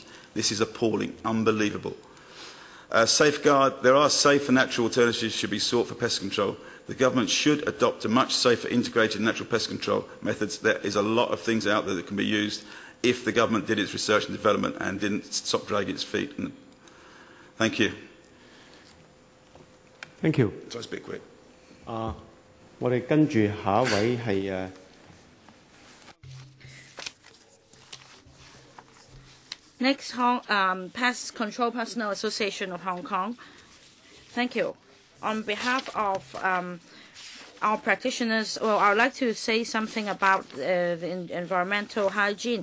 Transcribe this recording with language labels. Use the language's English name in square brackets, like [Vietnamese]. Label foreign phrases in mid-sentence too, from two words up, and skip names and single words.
[English] This is appalling, unbelievable. There are safe and natural alternatives should be sought for pest control. The government should adopt a much safer integrated natural pest control methods. There is a lot of things out there that can be used if the government did its research and development and didn't stop dragging its feet. Thank you. Thank you. So I speak quick. [Cantonese] 我哋跟住下一位係 [English] Next, Pest Control Personnel Association of Hong Kong. Thank you. On behalf of our practitioners, well, I would like to say something about the environmental hygiene.